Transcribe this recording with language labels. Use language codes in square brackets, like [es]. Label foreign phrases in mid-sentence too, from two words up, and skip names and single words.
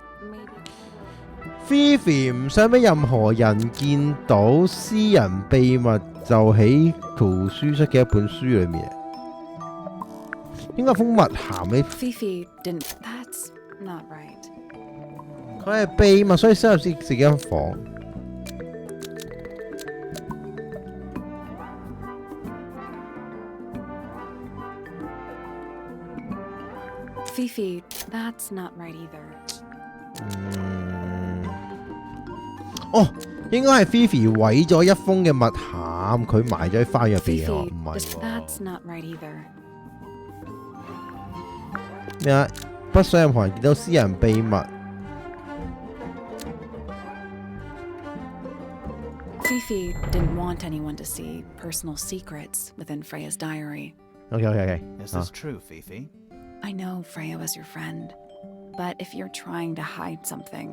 [yue] Fifi 唔想俾任何人見到私人秘密，就喺圖書室嘅一本書裏面。應該封密函嘅， [en] Fifi didn't. That's not right. [yue] 佢係秘密，所以收入自己間房。 [en] Fifi, that's not right either. [yue] 哦，應該係 Fifi 毀咗一封嘅密函，佢埋咗喺花入邊啊， [en] Fifi, [yue] 唔係 [en] that's not right either. [yue] 咩啊？不想任何人見到私人秘密。 [en] Fifi didn't want anyone to see personal secrets within Freya's diary. OK。 Is this true, Fifi? I know Freya was your friend, but if you're trying to hide something,